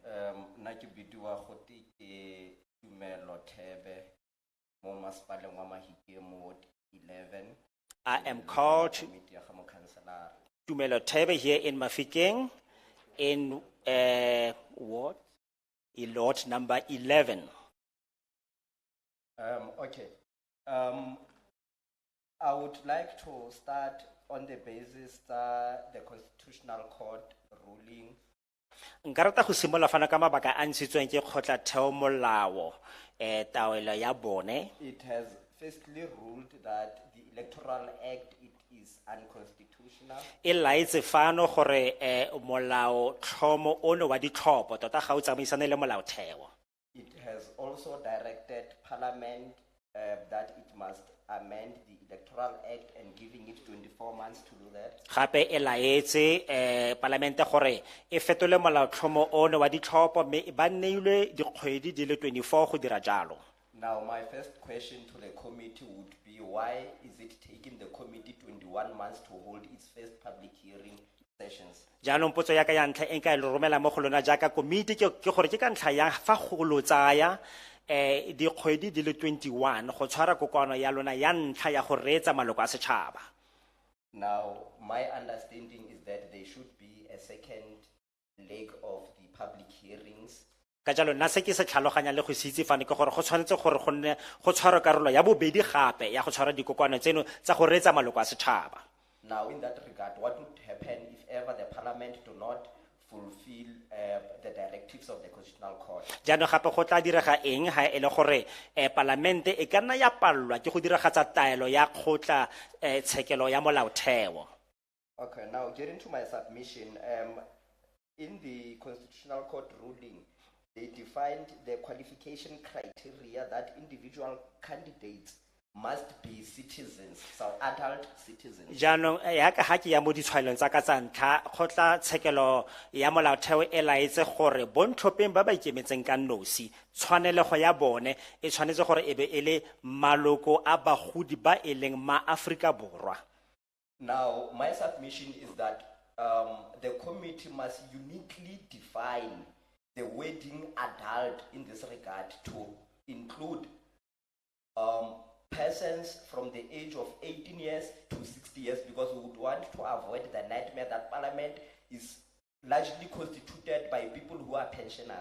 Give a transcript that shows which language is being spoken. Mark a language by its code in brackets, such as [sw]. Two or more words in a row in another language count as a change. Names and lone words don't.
[en] I am called Tumelo Tebe here in Mahikeng in what? Lot number 11. Okay. I would like to start on the basis the Constitutional Court ruling. [tn] Nka rata go simolola fana ka mabaka a ntshitsweng ke kgotlatheo molao taolo ya bone. [en] It has firstly ruled that the Electoral Act it is unconstitutional. [tn] E laetse fano gore molao tlhomo ono wa ditlhopho tota ga o tsamaisane le molaotheo. [en] It has also directed Parliament that it must amend the Electoral Act and giving it 24 months to do that? [tn] Gape e laetse parlamente gore e fetole molaotlhomo ono wa ditlhopho mme ba neilwe dikgwedi di le 24 go dira jalo. [en] Now, my first question to the committee would be, why is it taking the committee 21 months to hold its first public hearing sessions? [tn] Jaanong potso ya ka ya ntlha e nka e le romela mo go lona jaaka komiti ke gore ke ka ntlha ya fa go lo tsaya dikgwedi di le 21 go tshwara kokoano ya lona ya ntlha ya go reetsa maloko a setšhaba. [en] Now, my understanding is that there should be a second leg of the public hearings. [tn] Ka jalo nna se ke se tlhaloganya le go se itse fane ke gore go tshwanetse gore go nne go tshwarwa karolo ya bobedi gape ya go tshwara dikokoano tseno tsa go reetsa maloko a setšhaba. [en] Now, in that regard, what would happen if ever the parliament do not fulfill the directives of the Constitutional Court? [tn] Jaanong gape go tla direga eng ha e le gore parlamente e ka nna ya pallwa ke go diragatsa taelo ya kgotla tshekelo ya molaotheo. [en] Okay, now getting to my submission, in the Constitutional Court ruling, they defined the qualification criteria that individual candidates must be citizens, so adult citizens. [tn] Jaanong ya ka ha ke ya mo ditshwaelong tsa ka tsa ntlha kgotla tshekelo ya molaotheo e laetse gore bontlhopheng ba ba ikemetseng ka nosi tshwanelego ya bone e tshwanetse gore e be e le maloko a bagodi ba e leng ma-Afrika Borwa. [en] Now, my submission is that the committee must uniquely define the wording adult in this regard to include persons from the age of 18 years to 60 years, because we would want to avoid the nightmare that parliament is largely constituted by people who are pensioners.